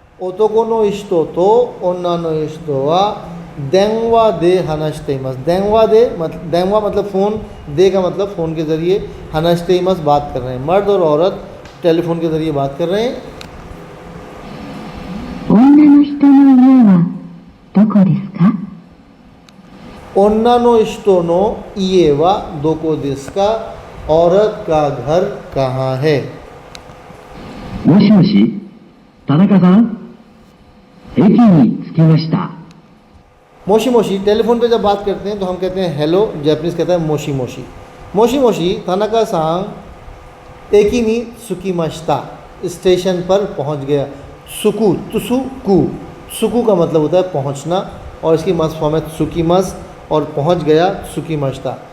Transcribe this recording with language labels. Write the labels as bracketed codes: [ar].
[ja] 男の人と女の人は電話で話しています。 ओतोको नो इश्तो तो ओन्ना नो इश्तो वा देंगवा दे हनश्तेमस। [hi] देंगवा दे मतलब, देंगवा मतलब फ़ोन, दे का मतलब फ़ोन के ज़रिए, हनश्तेमस बात कर रहे हैं। मर्द और औरत टेलीफोन के ज़रिए बात कर रहे हैं। [ja] 女の人の家はどこですか。 ओन्ना नो इश्तो नो ये वा दोको दिसका, [hi] औरत का घर कहाँ है। [ja] もしもし、田中さん、駅に着きました。 मोशी मोशी, [hi] टेलीफोन पे जब बात करते हैं तो हम कहते हैं हेलो, जापानीज कहता है मोशी मोशी। [ja] मोशी मोशी थानाका सांग एकी नी सुकीमाश्ता, [hi] स्टेशन पर पहुंच गया। सुकू तुसुकू, सुकू का मतलब होता है पहुंचना और इसकी मस फॉर्म है सुकीमस और पहुंच गया सुकीमाश्ता।